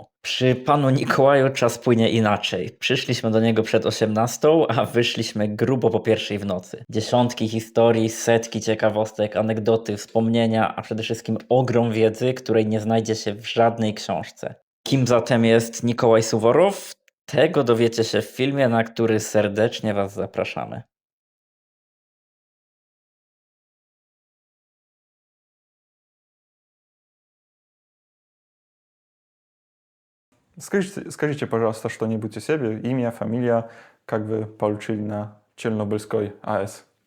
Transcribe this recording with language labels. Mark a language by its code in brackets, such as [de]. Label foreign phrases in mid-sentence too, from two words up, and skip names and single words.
[pl] Przy panu Mikołaju czas płynie inaczej. Przyszliśmy do niego przed 18, a wyszliśmy grubo po pierwszej w nocy. Dziesiątki historii, setki ciekawostek, anegdoty, wspomnienia, a przede wszystkim ogrom wiedzy, której nie znajdzie się w żadnej książce. Kim zatem jest Mikołaj Suworow? Tego dowiecie się w filmie, na który serdecznie was zapraszamy. [ru] Скажите, пожалуйста, что-нибудь о себе, имя, фамилия, как вы получили на Чернобыльской АЭС?